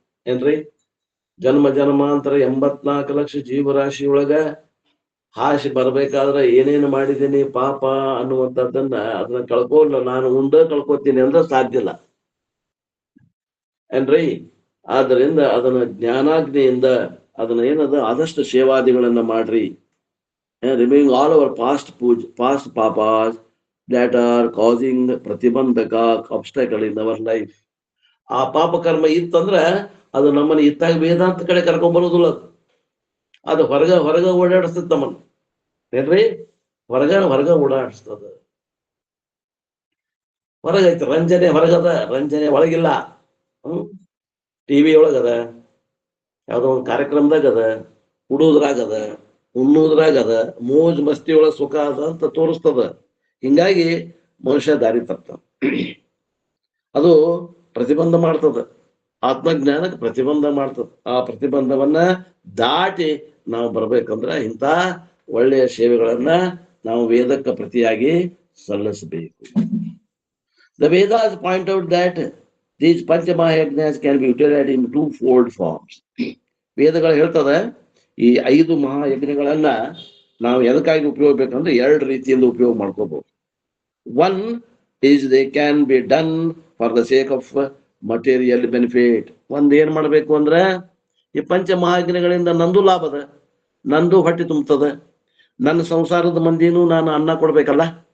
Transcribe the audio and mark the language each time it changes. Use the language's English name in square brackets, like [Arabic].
[Kannada] ಏನ್ರಿ, ಜನ್ಮ ಜನ್ಮಾಂತರ 84 ಲಕ್ಷ ಜೀವರಾಶಿ ಒಳಗ ಹಾಸಿ ಬರ್ಬೇಕಾದ್ರೆ ಏನೇನು ಮಾಡಿದ್ದೀನಿ ಪಾಪ ಅನ್ನುವಂಥದ್ದನ್ನ ಅದನ್ನ ಕಳ್ಕೋಲ್ಲ, ನಾನು ಕಳ್ಕೊತೀನಿ ಅಂದ್ರೆ ಸಾಧ್ಯ ಇಲ್ಲ. ಏನ್ರಿ, ಆದ್ದರಿಂದ ಅದನ್ನ ಜ್ಞಾನಾಗ್ನಿಯಿಂದ ಅದನ್ನ ಏನದ ಆದಷ್ಟು ಸೇವಾದಿಗಳನ್ನ ಮಾಡ್ರಿ. [English] Removing all our past ಪಾಪಾಸ್ that are causing ಪ್ರತಿಬಂಧಕ obstacle in our life. [Kannada] ಆ ಪಾಪ ಕರ್ಮ ಇತ್ತಂದ್ರ ಅದು ನಮ್ಮನ್ನ ಇತ್ತಾಗ ವೇದಾಂತ ಕಡೆ ಕರ್ಕೊಂಡ್ ಬರೋದಿಲ್ಲ. ಅದು ಹೊರಗ ಓಡಾಡಿಸ್ತದ ನಮ್ಮನ್ನ. ಏನ್ರಿ, ಹೊರಗ ಓಡಾಡಿಸ್ತದ. ಹೊರಗೈತೆ ರಂಜನೆ, ಹೊರಗದ ರಂಜನೆ, ಒಳಗಿಲ್ಲ. ಟಿವಿ ಒಳಗದ, ಯಾವ್ದೋ ಒಂದು ಕಾರ್ಯಕ್ರಮದಾಗದ, ಉಡುವುದ್ರಾಗದ, ಉಣ್ಣುವುದ್ರಾಗದ, ಮೋಜ್ ಮಸ್ತಿ ಒಳಗ ಸುಖ ಅದ ಅಂತ ತೋರಿಸ್ತದ. ಹಿಂಗಾಗಿ ಮನುಷ್ಯ ದಾರಿ ತಪ್ತಾನ. ಅದು ಪ್ರತಿಬಂಧ ಮಾಡ್ತದ, ಆತ್ಮಜ್ಞಾನಕ್ಕೆ ಪ್ರತಿಬಂಧ ಮಾಡ್ತದ. ಆ ಪ್ರತಿಬಂಧವನ್ನ ದಾಟಿ ನಾವು ಬರ್ಬೇಕಂದ್ರ ಇಂಥ ಒಳ್ಳೆಯ ಸೇವೆಗಳನ್ನ ನಾವು ವೇದಕ್ಕೆ ಪ್ರತಿಯಾಗಿ ಸಲ್ಲಿಸಬೇಕು. [English] The Vedas point out that these Panchamahayajas can be utilized in 2-fold forms. [Kannada] ವೇದಗಳು ಹೇಳ್ತದೆ ಈ 5 ಮಹಾಯಜ್ಞಗಳನ್ನ ನಾವು ಎದಕ್ಕಾಗಿ ಉಪಯೋಗ ಬೇಕಂದ್ರೆ 2 ರೀತಿಯಿಂದ ಉಪಯೋಗ ಮಾಡ್ಕೋಬಹುದು. [English] One is they can be done for the sake of material benefit. [Kannada] ಒಂದ್ ಏನ್ ಮಾಡ್ಬೇಕು ಅಂದ್ರೆ ಈ ಪಂಚಮಹಾಯಜ್ಞಗಳಿಂದ ನಂದು ಲಾಭದ, ನಂದು ಹೊಟ್ಟೆ ತುಂಬತದ, ನನ್ನ ಸಂಸಾರದ ಮಂದಿನೂ ನಾನು ಅನ್ನ ಕೊಡ್ಬೇಕಲ್ಲ.